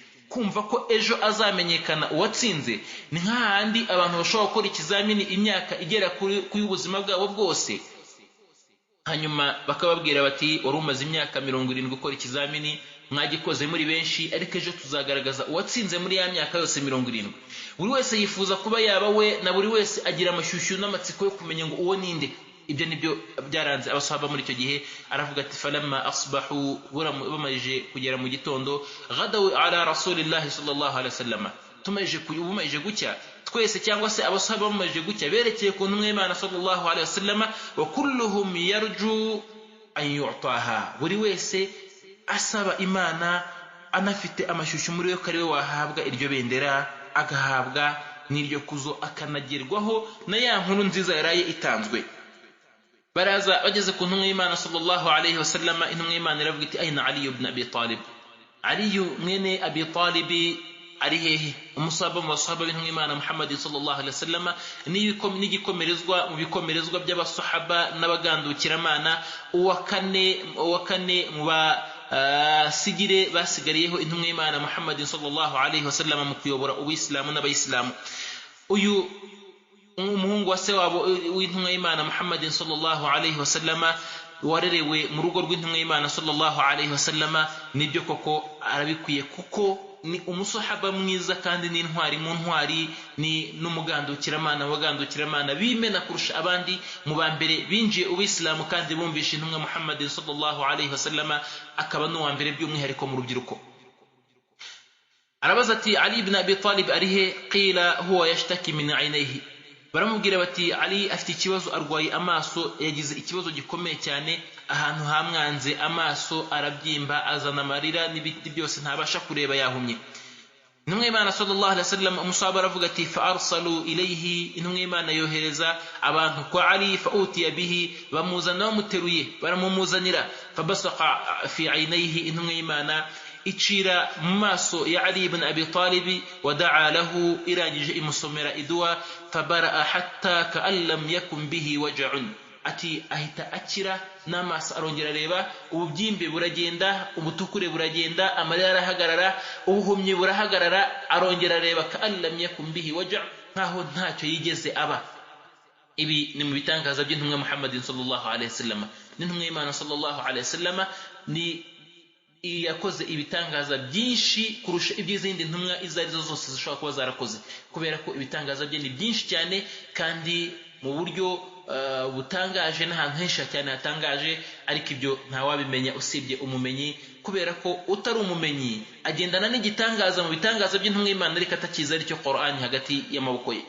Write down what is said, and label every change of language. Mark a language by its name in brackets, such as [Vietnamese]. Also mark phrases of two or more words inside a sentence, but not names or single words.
[Kinyarwanda] Kumva ko ejo azamenyekana uwatsinze, ni nk'ahandi abantu bashobora gukora ikizamini imyaka igera kuri ubuzima bwabo bwose, hanyuma bakababwira bati wari umaze imyaka 70 ukora ikizamini, mwagikoze muri benshi, ariko ejo tuzagaragaza uwatsinze muri ya myaka yose 70. Buri wese yifuza kuba yaba we, na buri wese agira amashyushyu n'amatsiko yo kumenya ngo uwo ninde. Ibyo nibyo byaranze abasahaba muri icyo gihe. Aravuga ati [Arabic] فلما أصبحوا, [Kinyarwanda] bamaje kugera mu gitondo, [Arabic] غدوا على رسول الله صلى الله عليه وسلم, [Kinyarwanda] bumaje gucya twese cyangwa se abasahaba bamaje gucya, berekeye ku ntumwa y'Imana [Arabic] صلى الله عليه وسلم, وكلهم يرجو أن يعطاها, [Kinyarwanda] buri wese asaba Imana anafite amashyushyu muri we ko ari we wahabwa iryo bendera, agahabwa n'iryo kuzo, akanagerwaho na ya nkuru nziza yaraye itanzwe. Baraza bageze ku ntumwa y'Imana [Arabic] صلى الله عليه وسلم, [Kinyarwanda] intumwa y'Imana iravuga iti ayna Ali ibn Abi Talib, Ali mwene Abi Talib ari hehe? Umusahaba mu basahaba b'intumwa y'Imana Muhammad [Arabic] صلى الله عليه وسلم, [Kinyarwanda] n'igikomerezwa mu bikomerezwa by'abasahaba n'abagandukiramana, uwa kane mu sigire basigariyeho intumwa y'Imana Muhammad [Arabic] صلى الله عليه وسلم [Kinyarwanda] mu kuyobora ubuyisilamu n'abayisilamu. Uyu umuhungu wa se wabo w'intumwa y'Imana Muhammad [Arabic] صلى الله عليه وسلم [Kinyarwanda] warerewe mu rugo rw'intumwa y'Imana [Arabic] صلى الله عليه وسلم, [Kinyarwanda] nibyo koko arabikwiye, kuko ni umusahaba mwiza kandi ni intwari mu ntwari, ni n'umugandukiramana wagandukiramana bimena kurusha abandi, mu bambere binjiye ubuyisilamu kandi bumvisha intumwa Muhammad [Arabic] صلى الله عليه وسلم, [Kinyarwanda] akaba n'uwa mbere by'umwihariko mu rubyiruko. Arabaza ati Ali ibn Abi Talib arihe? [Arabic] قيل هو يشتكي من عينيه, [Kinyarwanda] baramubwira bati Ali afite ikibazo, arwaye amaso, yagize ikibazo gikomeye cyane, ahantu hamwanze amaso arabyimba, azana amarira n'ibiti byose ntabasha kureba, yahumye. Intumwa y'Imana [Arabic] صلى الله عليه وسلم, [Kinyarwanda] umusahaba aravuga ati [Arabic] فأرسلوا إليه, [Kinyarwanda] intumwa y'Imana yohereza abantu kwa Ali, [Arabic] فأتي به, [Kinyarwanda] bamuzana bamuteruye, baramumuzanira. [Arabic] فبصق في عينيه, [Kinyarwanda] intumwa y'Imana icira mu maso ya Ali ibn Abi Talib, [Arabic] ودعا له, [Kinyarwanda] irangije imusomera idua, [Arabic] فبرأ حتى كأن لم يكن به وجع, [Kinyarwanda] ati ahita akira n'amaso arongera areba, ububyimbe buragenda, ubutukure buragenda, amarira arahagarara, ubuhumyi burahagarara, arongera areba [Arabic] كأن لم يكن به وجع', [Kinyarwanda] nkaho ntacyo yigeze aba. ibi ni mu bitangaza by'intumwa Muhammadin [Arabic] صلى الله عليه وسلم. [Kinyarwanda] N'intumwa y'Imana [Arabic] صلى الله عليه وسلم [Kinyarwanda] ni yakoze ibitangaza byinshi kurusha iby'izindi ntumwa izo arizo zose zishobora kuba zarakoze, kubera ko ibitangaza bye ni byinshi cyane kandi mu buryo butangaje n'ahantu henshi cyane hatangaje, ariko ibyo ntawabimenya usibye umumenyi, kubera ko utari umumenyi agendana n'igitangaza mu bitangaza by'intumwa y'Imana ariko atakiza aricyo Qur'ani hagati y'amaboko ye.